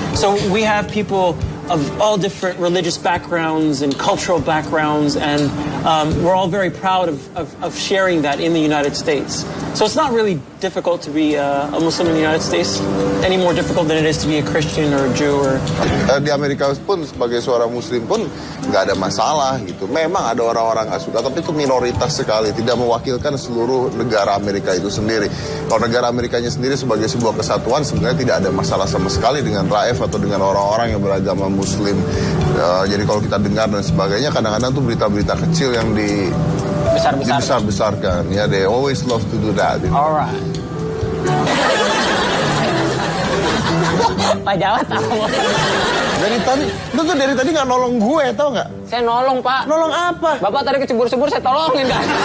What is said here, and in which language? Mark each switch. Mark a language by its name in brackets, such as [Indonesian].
[English] So we have people of all different religious backgrounds and cultural backgrounds, and we're all very proud of sharing that in the United States. So it's not really difficult to be a Muslim in the United States, any more difficult than it is to be a Christian or a Jew or... [Indonesian] Di Amerika pun sebagai seorang Muslim pun nggak ada masalah gitu. Memang ada orang-orang nggak suka, tapi itu minoritas sekali, tidak mewakilkan seluruh negara Amerika itu sendiri. Kalau negara Amerikanya sendiri sebagai sebuah kesatuan, sebenarnya tidak ada masalah sama sekali dengan Raif atau dengan orang-orang yang beragama Muslim. Jadi kalau kita dengar dan sebagainya, kadang-kadang tuh berita-berita kecil yang dibesar-besarkan. [English] Ya, they always love to do that. You know? Alright. [Indonesian] Pak Jawa tahu. Lu tuh dari tadi nggak nolong gue, tau nggak? Saya nolong, Pak. Nolong apa? Bapak tadi kecebur-cebur, saya tolongin, kan?